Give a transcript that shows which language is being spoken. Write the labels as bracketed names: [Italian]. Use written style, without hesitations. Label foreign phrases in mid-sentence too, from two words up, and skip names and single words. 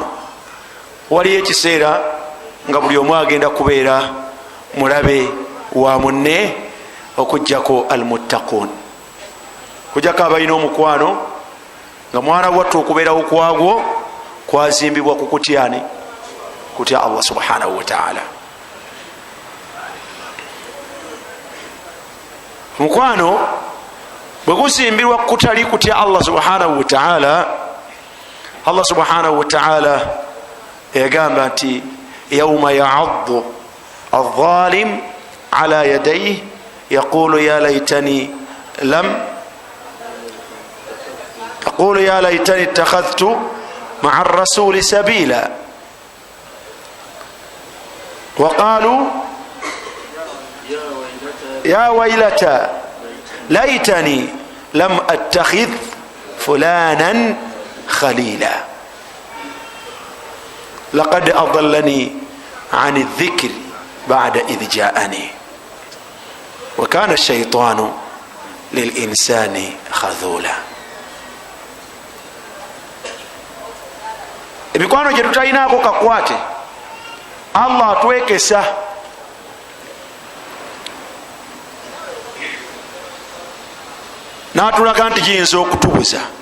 [Ganda] Waliyo ekiseera nga buli omu agenda kubeera mulabe wa munne okujjako almuttaqun, kujjako abalina omukwano nga mwana wattu okubeerawo kwagwo kwazimbibwa ku kutyani, kutya Allah [Arabic] سبحانه وتعالى. [Ganda] Omukwano bwe guzimbirwa kutali kutya [Arabic] الله سبحانه وتعالى الله سبحانه وتعالى [Ganda] yagamba nti [Arabic] يوم يعض الظالم على يديه يقول يا ليتني اتخذت مع الرسول سبيلا وقالوا يا ويلتا ليتني لم أتخذ فلانا خليلا لقد أضلني عن الذكر بعد إذ جاءني وكان الشيطان للإنسان خذولا. [Ganda] Emikwano gye tutayinaako kakwate Allah atwekesa, n'atulaga nti giyinza okutubuza,